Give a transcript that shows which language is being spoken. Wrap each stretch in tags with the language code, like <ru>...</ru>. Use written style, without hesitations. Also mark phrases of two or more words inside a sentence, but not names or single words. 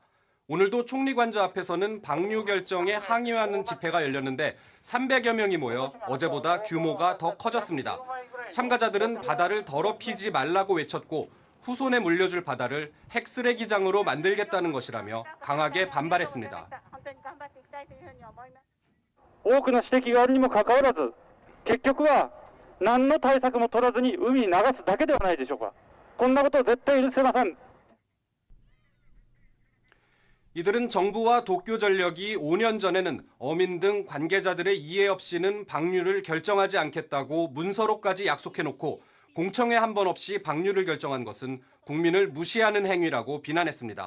<ko>오늘도 총리 관저 앞에서는 방류 결정에 항의하는 집회가 열렸는데 300여 명이 모여 어제보다 규모가 더 커졌습니다. 참가자들은 바다를 더럽히지 말라고 외쳤고 후손에 물려줄 바다를 핵쓰레기장으로 만들겠다는 것이라며 강하게 반발했습니다.</ko> <ja>多くの指摘があるにもかかわらず、結局は何の対策も取らずに海に流すだけではないでしょうか。こんなことを絶対許せません。</ja> <ko>이들은 정부와 도쿄전력이 5년 전에는 어민 등 관계자들의 이해 없이는 방류를 결정하지 않겠다고 문서로까지 약속해놓고 공청회 한 번 없이 방류를 결정한 것은 국민을 무시하는 행위라고 비난했습니다.</ko>